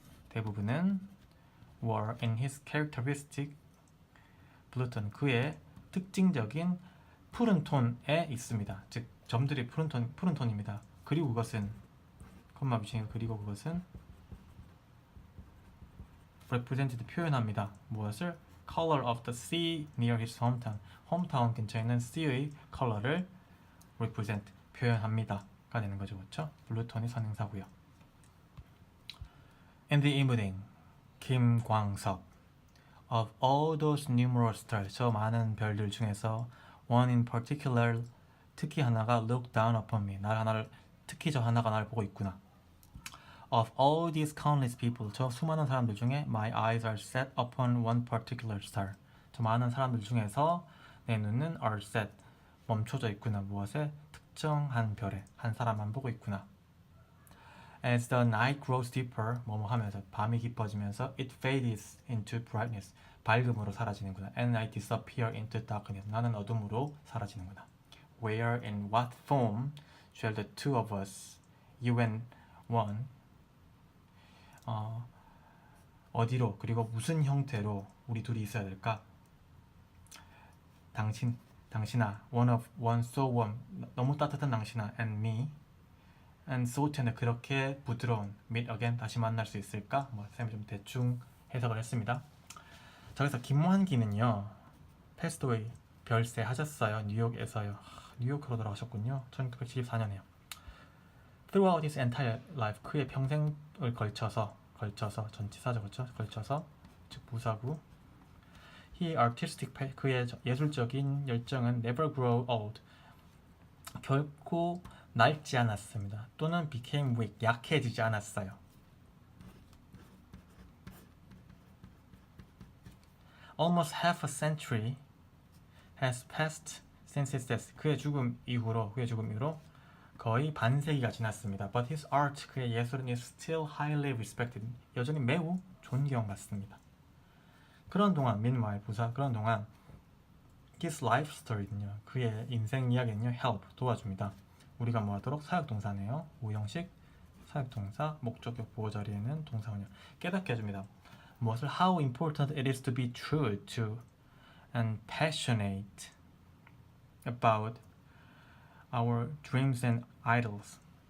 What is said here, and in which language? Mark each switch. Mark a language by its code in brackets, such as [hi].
[en] 대부분은 were in his characteristic blue tone [ko] 그의 특징적인 푸른 톤에 있습니다. 즉 점들이 푸른 톤입니다. 그리고 그것은 콤마 붙이니까 그리고 그것은 represented 표현합니다. 무엇을? [en] color of the sea near his hometown. [ko] 홈타운 근처에 있는 sea의 컬러를 represent 표현합니다가 되는 거죠. 그렇죠? 블루톤이 선행사고요. [en] In the evening, 김광석 of all those numerous stars [ko] 저 많은 별들 중에서 [en] one in particular [ko] 특히 하나가 [en] looked down upon me [ko] 특히 저 하나가 나를 보고 있구나. [en] Of all these countless people [ko] 저 수많은 사람들 중에 [en] my eyes are set upon one particular star [ko] 저 많은 사람들 중에서 내 눈은 [en] are set [ko] 멈춰져 있구나. 무엇에? 특정한 별에 한 사람만 보고 있구나. [en] As the night grows deeper [ko] 뭐뭐 하면서 밤이 깊어지면서 [en] it fades into brightness [ko] 밝음으로 사라지는구나. [en] And I disappear into darkness [ko] 나는 어둠으로 사라지는구나. [en] Where and what form shall the two of us, you and one [ko] 어디로 그리고 무슨 형태로 우리 둘이 있어야 될까? 당신아 [en] one so warm [ko] 너무 따뜻한 당신아 [en] and me and so tender [ko] 그렇게 부드러운 [en] meet again [ko] 다시 만날 수 있을까? 쌤이 좀 대충 해석을 했습니다. 저기서 김환기는요 [en] passed away [ko] 별세 하셨어요. 뉴욕에서요. 뉴요크로 돌아가셨군요. 1974년에요. [en] Throughout his entire life [ko] 그의 평생을 걸쳐서 전치사죠. 그렇죠? 걸쳐서 즉 부사구 He artistic 그의 예술적인 열정은 [en] never grow old [ko] 결코 낡지 않았습니다. 또는 [en] became weak [ko] 약해지지 않았어요. [en] Almost half a century has passed since his death. [ko] 그의 죽음 이후로 거의 반세기가 지났습니다. [en] But his art, [ko] 그의 예술은 [en] is still highly respected. [ko] 여전히 매우 존경받습니다. 그런 동안, meanwhile 부사, 그런 동안 his life story는요, 그의 인생 이야기는요, help, 도와줍니다. 우리가 뭐 하도록? 사역동사네요. 우형식 사역동사, 목적격 보호 자리에는 동사원형. 깨닫게 해줍니다. 무엇을? [en] How important it is to be true to and passionate about our dreams and idols.